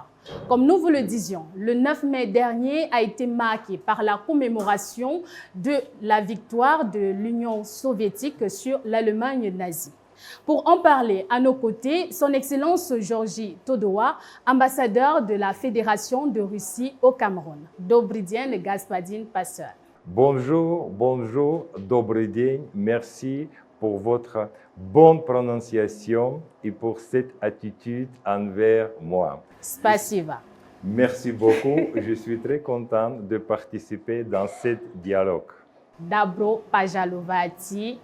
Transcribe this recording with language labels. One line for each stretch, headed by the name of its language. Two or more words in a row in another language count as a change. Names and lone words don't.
French: Comme nous vous le disions, le 9 mai dernier a été marqué par la commémoration de la victoire de l'Union soviétique sur l'Allemagne nazie. Pour en parler à nos côtés, son Excellence Georgi Todowa, ambassadeur de la Fédération de Russie au Cameroun.
Russian: Добрый день, Господин Pasteur.
French: Bonjour,
Russian: Добрый день,
French: merci pour votre bonne prononciation et pour cette attitude envers moi.
Russian: Spasiba.
French: Merci beaucoup. Je suis très content de participer dans ce dialogue.
Russian: Добро пожаловать.